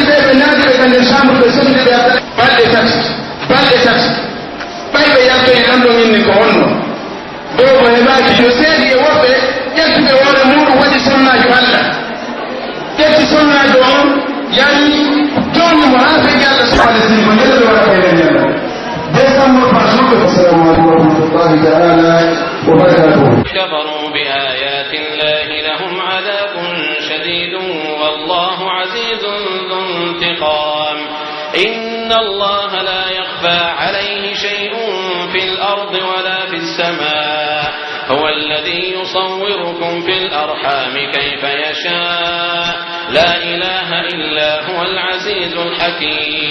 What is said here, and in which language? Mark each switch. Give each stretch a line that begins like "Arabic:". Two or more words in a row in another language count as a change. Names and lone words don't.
Fula: naati ɓe kande chambre ɓe sondi ɓe ata balɗe tati ɓay ɓe yalto e anndon inni ko honno dow mo heɓaaki yo seedi e woɓɓe ƴettuɓe woore muɗum waɗi sonnaajo Allah ƴetti sonnaajo on yani jooni mo haa feki Allah subhanahu ko ñelɗo waɗa kayre ñalla décembre
French: par jour.
Arabic: السلام عليكم ورحمة الله تعالى وبركاته. كفروا بآيات الله لهم عذاب شديد والله عزيز ذو انتقام. إن الله لا يخفى عليه شيء في الأرض ولا في السماء هو الذي يصوركم في الأرحام كيف يشاء لا إله إلا هو العزيز الحكيم.